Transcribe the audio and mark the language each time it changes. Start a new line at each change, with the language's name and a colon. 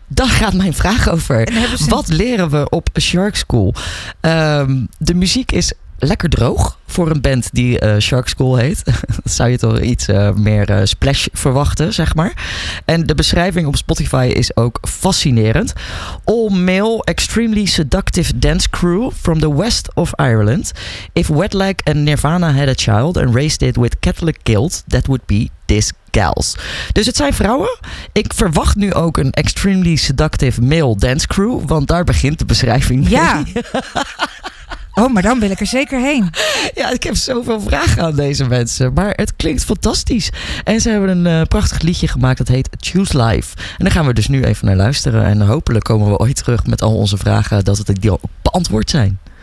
Dutch: Daar gaat mijn vraag over. Wat leren we op Shark School? De muziek is lekker droog voor een band die Shark School heet. Dat zou je toch iets meer splash verwachten, zeg maar. En de beschrijving op Spotify is ook fascinerend.
English: All male, extremely seductive dance crew from the west of Ireland. If Wetlag and Nirvana had a child and raised it with Catholic guilt, that would be this gals.
Dutch: Dus het zijn vrouwen. Ik verwacht nu ook een
English: extremely seductive male dance crew,
Dutch: want daar begint de beschrijving mee. Ja. Oh, maar dan wil ik er zeker heen. Ja, ik heb zoveel vragen aan deze mensen. Maar het klinkt fantastisch. En ze hebben een prachtig liedje gemaakt. Dat heet Choose Life. En daar gaan we dus nu even naar luisteren. En hopelijk komen we ooit terug met al onze vragen. Dat het die al beantwoord zijn.